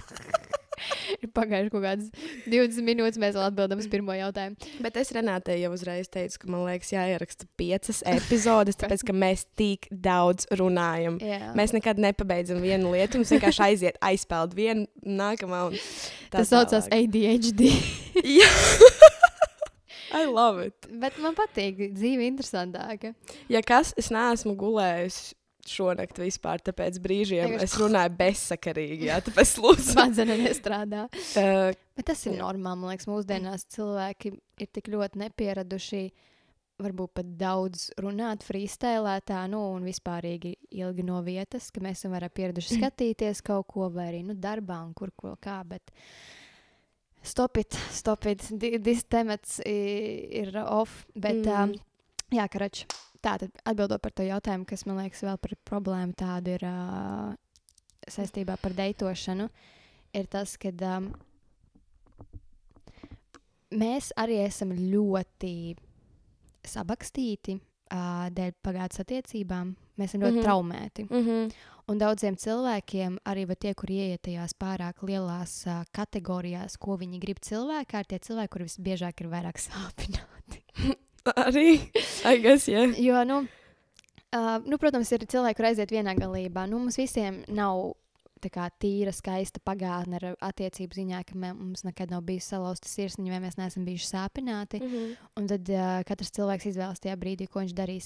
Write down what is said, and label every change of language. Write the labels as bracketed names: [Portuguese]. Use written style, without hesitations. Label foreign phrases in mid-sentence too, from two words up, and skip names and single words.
[Latvian] Ir pagājuši kaut kādas 20 minūtes, mēs vēl atbildam uz pirmo jautājumu. Bet es Renātei jau uzreiz teicu, ka man liekas jāieraksta 5 epizodes, tāpēc, ka mēs tik daudz runājam. Mēs nekad nepabeidzam vienu lietu, mums vienkārši aiziet aizpeld vienu nākamā. Tas saucās ADHD. Jā. [English] I love it. [Latvian] Bet man patīk, dzīve interesantāka. Ja kas, es neesmu gulējusi šonakt vispār, tāpēc brīžiem es runāju bezsakarīgi, tāpēc lūdzu. Smadzenes nestrādā. Bet tas ir normāli, man liekas, mūsdienās cilvēki ir tik ļoti nepieraduši varbūt pat daudz runāt, freestylētā, un vispārīgi ilgi no vietas, ka mēs esam vairāk pieraduši skatīties kaut ko, vai arī, darbā un kur ko kā, bet [English] stop it, this [Latvian] temats ir off, bet, jā, karač, tātad atbildot par to jautājumu, kas man liekas vēl par problēmu tādu ir saistībā par deitošanu, ir tas, ka mēs arī esam ļoti sabakstīti dēļ pagātnes attiecībām. Mēs esam ļoti traumēti. Un daudziem cilvēkiem, arī tie, kur ieiet tajās pārāk lielās kategorijās, ko viņi grib cilvēkā, ir tie cilvēki, kuri visbiežāk ir vairāk sāpināti. Arī, [English] I guess, yeah. [Latvian] Jo, protams, ir cilvēki, kur aiziet vienā galībā. Mums visiem nav tā kā tīra, skaista pagātne ar attiecību ziņā, ka mums nekad nav bijusi salauzta sirsniņa, vai mēs neesam bijuši sāpināti. Un tad katrs cilvēks izvēlas tajā brīdī, ko viņš darīs.